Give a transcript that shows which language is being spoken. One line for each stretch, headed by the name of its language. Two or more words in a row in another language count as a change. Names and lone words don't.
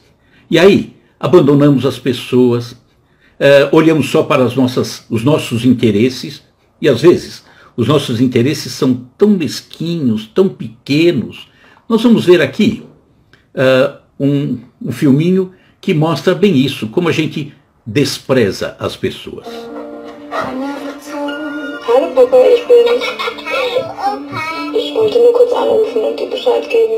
Portuguese: E aí abandonamos as pessoas, olhamos só para os nossos interesses, e às vezes os nossos interesses são tão mesquinhos, tão pequenos. Nós vamos ver aqui um filminho que mostra bem isso, como a gente despreza as pessoas.
German: Hallo Papa, ich bin's. Ich wollte nur kurz anrufen und dir Bescheid geben.